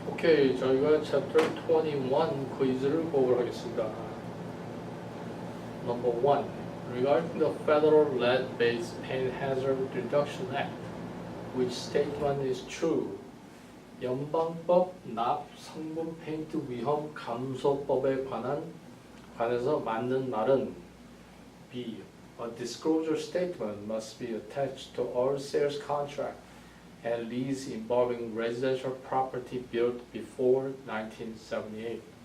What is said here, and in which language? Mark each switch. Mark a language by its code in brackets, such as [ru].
[ko] 오케이, 저희가 chapter 21 퀴즈를 보도록 하겠습니다. [en] Number 1. Regarding the Federal Lead-Based Paint Hazard Reduction Act, which statement is true? [ko] 연방법 납 성분 페인트 위험 감소법에 관해서 맞는 말은 B. [en] A disclosure statement must be attached to all sales contract and lease involving residential property built before 1978.